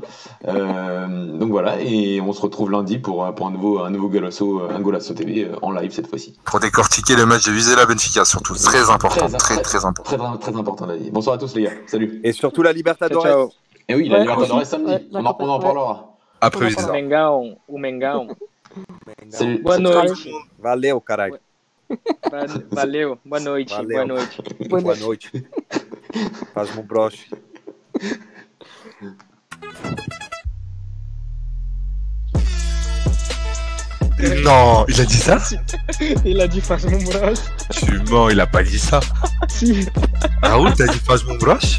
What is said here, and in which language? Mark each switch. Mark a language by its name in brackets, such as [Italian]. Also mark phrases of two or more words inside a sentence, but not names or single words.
[French] Donc voilà, et on se retrouve lundi pour un nouveau Golasso TV en live cette fois-ci. Pour décortiquer le match de Vizela Benfica, surtout très important, très important. Très important, Dani. Bonsoir à tous les gars. Salut. Et surtout la Libertadores. Ciao. Et oui, la Libertadores samedi. On en parlera. Après Vizela. Mengão. Salut. [Portuguese] Boa noite. Valeu, caralho. Valeu. Boa noite. Valeu. Boa noite. Faz [French] mon broche. Non, il a dit ça? Il a dit faz mon broche. Tu mens, il a pas dit ça. Si. Raoul, t'as dit faz mon broche?